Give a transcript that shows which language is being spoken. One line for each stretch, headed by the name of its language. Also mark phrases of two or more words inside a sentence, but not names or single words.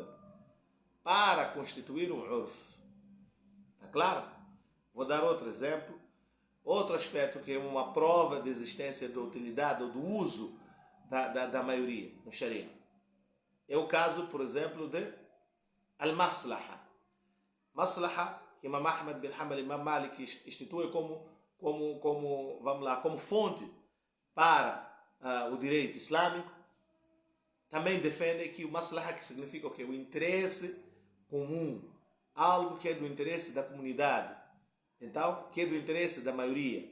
Portuguese: Para constituir um urf. Está claro? Vou dar outro exemplo. Outro aspecto que é uma prova de existência da utilidade ou do uso da maioria no Sharia. É o caso, por exemplo, de al-maslaha. Maslaha, que Imam Ahmad bin Hanbal e Imam Malik institui como fonte para o direito islâmico. Também defende que o maslaha, que significa o quê? O interesse comum, algo que é do interesse da comunidade, então, que é do interesse da maioria.